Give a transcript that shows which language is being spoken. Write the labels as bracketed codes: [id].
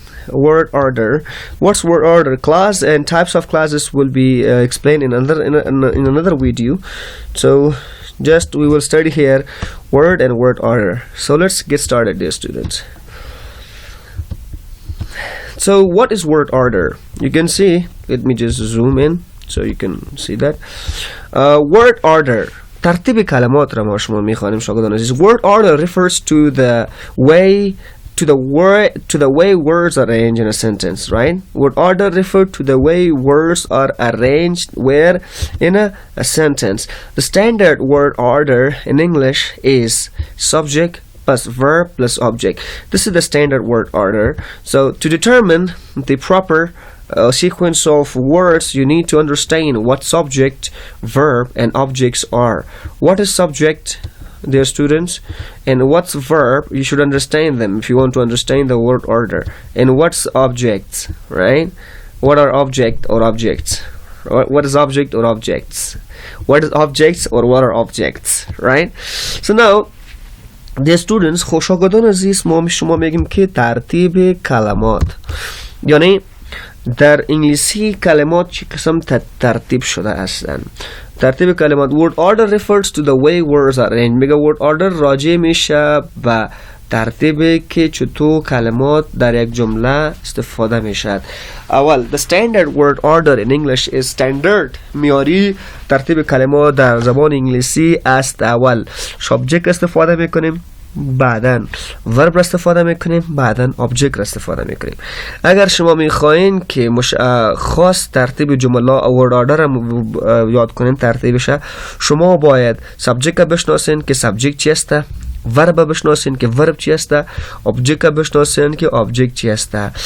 [en] What's word order? Class and types of classes will be explained in another video. So just we will study here word and word order. So let's get started, dear students. So what is word order? You can see, let me just zoom in so you can see that. [fa] Word order, ترتیب کلمات را ما شما میخوانیم شاگردان عزیز. [en] Word order refers to the way words are arranged in a sentence, right? Word order refers to the way words are arranged where in a sentence. The standard word order in English is subject plus verb plus object. This is the standard word order. So to determine the proper sequence of words, you need to understand what subject, verb and objects are. What is subject, dear students, and what's verb? You should understand them if you want to understand the word order. And what's objects, right? What are object or objects? What is object or objects? What is objects or what are objects, right? So now dear students, [fa] شاگردان عزیز ما شما میگیم که ترتیب کلمات، یعنی در انگلیسی کلمات چه قسم ترتیب شده هستند. ترتیب کلمات [en] word order refers to the way words are arranged. [fa] میگه word order راجع میشه به ترتیبی که چطور کلمات در یک جمله استفاده میشد. اول [en] the standard word order in English is standard. [fa] معیاری ترتیب کلمات در زبان انگلیسی است. اول subject استفاده میکنیم، بعداً verb استفاده میکنیم، بعداً object استفاده میکنیم. اگر شما میخواین که خاص ترتیب جمله word order را یاد کنین ترتیبش، شما باید subject بشناسین که subject چی است، verb بشناسین که verb چی است، object بشناسین که object چی است.